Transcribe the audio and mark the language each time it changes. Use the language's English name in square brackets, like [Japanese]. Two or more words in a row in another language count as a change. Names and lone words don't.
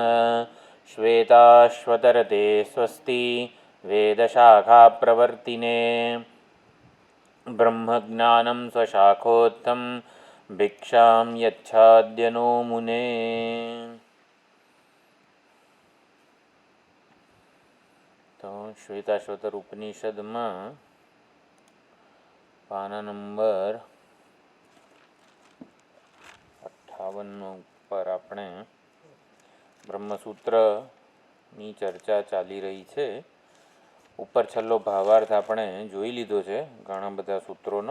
[Sanskrit] श्वेताश्वतरते स्वस्ति वेदशाखाप्रवर्तिने ब्रह्मज्ञानं स्वशाखोत्थं भिक्षां यच्छाद्यनो मुने। [Gujarati] तो श्वेताश्वतर उपनिषदમાં પાના નંબર 58 પર આપણે બ્રહ્મસૂત્રની ચર્ચા ચાલી રહી છે. ઉપર છેલ્લો ભાવાર્થ આપણે જોઈ લીધો છે ઘણા બધા સૂત્રોનો.